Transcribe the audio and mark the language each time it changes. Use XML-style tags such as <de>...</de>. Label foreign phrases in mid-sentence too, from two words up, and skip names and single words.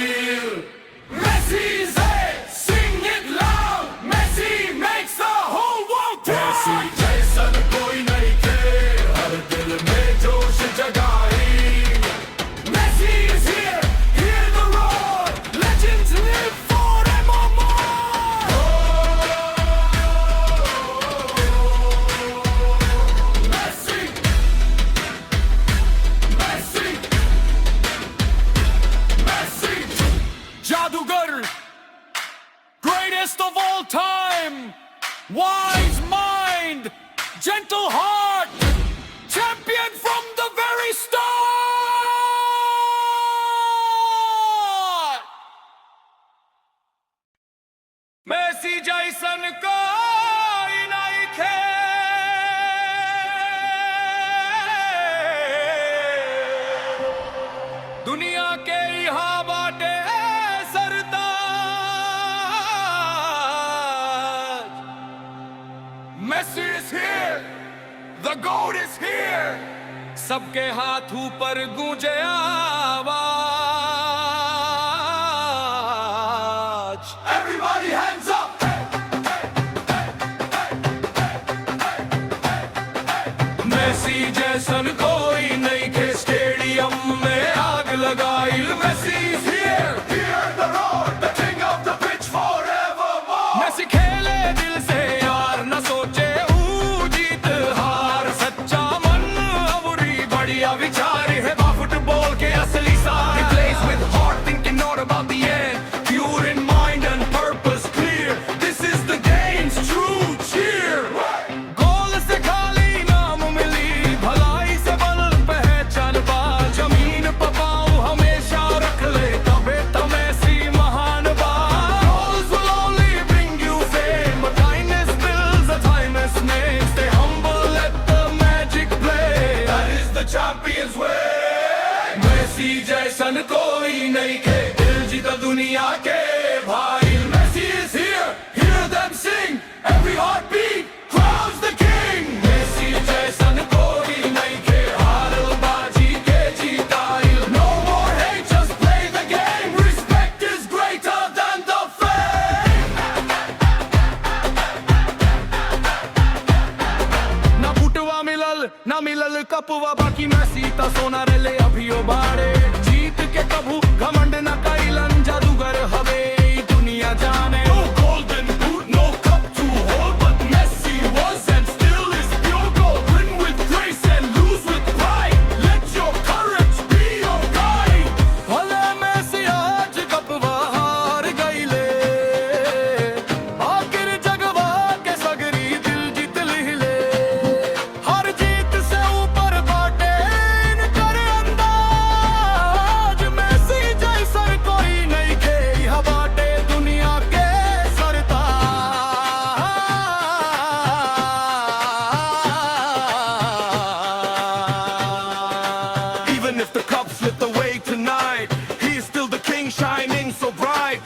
<en>Messi is there, sing it loud. Messi makes the whole world proud.</en> <bho>Messi जैसन कोई नहीं खे हर दिल में जोश जगाई।</bho> <en>Messi is here, hear the roar, legends live forevermore. Messi, Messi, Messi, जादूगर, greatest of all time, wise mind, gentle heart, champion from the very start.</en> <bho>मेसी जैसन कोई नहीं खे दुनिया के यहाँ बाटे सरताज।</bho> <en>Messi is here, the goat is here,</en> <bho>सबके हाथ ऊपर गूंजे आवाज।</bho> <en>Everybody hands up.</en> <bho>मेसी जैसन कोई नहीं के स्टेडियम में आग लगाई</bho> <en>मेसी is here, hear the roar, the king of the pitch forevermore.</en> <bho>मेसी खेले दिल से यार न सोचे जीत हार सच्चा मन अबुरी बढ़िया विचार है फुटबॉल के असली सार.</bho> <en>He plays with heart thinking not about the end, pure in mind and purpose clear. This is the game's true cheer.</en> <bho>गोल से खाली नाम मिली भलाई से बल पहचान बा जमीन पर पाँव हमेशा रख ले तबे तमेसी महान बा.</bho> <en>Goals will only bring you fame, but kindness builds a timeless name. Stay humble, let the magic play. That is the champion's way.</en> <bho>मेसी जैसन कोई नहीं के दिल जीता दुनिया के भाई.</bho> <en>Messi is here, hear them sing. Every heartbeat crowns the king.</en> <bho>Messi जैसन कोई नहीं के हार बाजी के जीता.</bho> <en>No more hate, just play the game. Respect is greater than the fame.</en> <bho>ना फुटवा मिलल ना मिलल कपवा बाकी मैसी ता सोना रेले अभियो बाड़े. जीत के कभू घमंड न कैलन जादूगर हवे ई दुनिया जाने.</bho> <en>No golden boot, no cup to hold, but Messi was and still is pure gold. Win with grace and lose with pride. Let your courage be your guide.</en> <bho>भले मैसी आज कपवा हार गईले आखिर जगवा के सगरी दिल जीत लिहिले. हर जीत से ऊपर बाटे इनकर अंदाज. मैसी जैसा कोई नहीं के यह बाटे दुनिया के सरताज.</bho> <en>Even if the cup slipped away tonight, he is still the king shining so bright.</en>